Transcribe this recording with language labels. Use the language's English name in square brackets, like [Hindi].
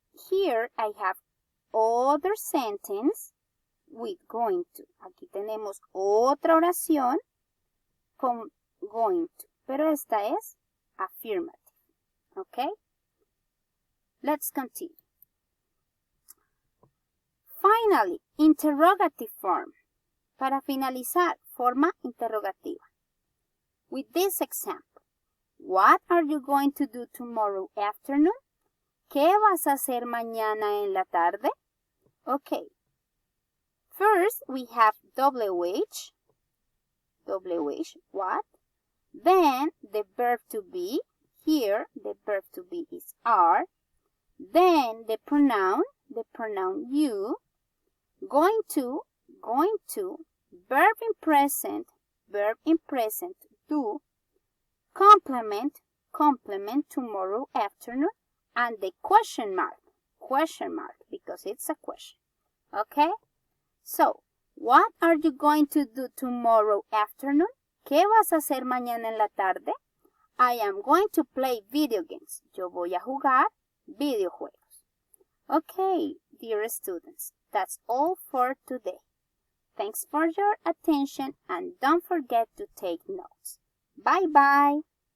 [English] Here I have other sentence with going to. [Spanish] Aquí tenemos otra oración con going to, pero esta es affirmative. [English] Okay? Let's continue. Finally, interrogative form. [Spanish] Para finalizar, forma interrogativa. [English] With this example, what are you going to do tomorrow afternoon? [Spanish] ¿Qué vas a hacer mañana en la tarde? [English] Okay. First, we have WH. WH, what? Then, the verb to be. Here, the verb to be is are. Then, the pronoun you. Going to, verb in present, do. Complement, tomorrow afternoon. And the question mark, because it's a question. Okay? So, what are you going to do tomorrow afternoon? [Spanish] ¿Qué vas a hacer mañana en la tarde? [English] I am going to play video games. [Spanish] Yo voy a jugar videojuegos. [English] Okay, dear students, that's all for today. Thanks for your attention and don't forget to take notes. Bye-bye.